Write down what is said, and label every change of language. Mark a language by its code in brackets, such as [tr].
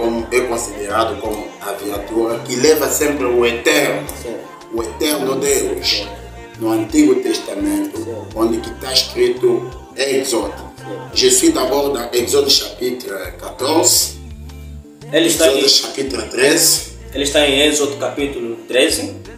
[pt] É considerado como a viatura que leva sempre o eterno Deus. No Antigo Testamento, onde que está escrito Êxodo. [fr] Je suis d'abord dans Exode chapitre 14. Exode chapitre 13. [pt] Ele está em Êxodo capítulo 13.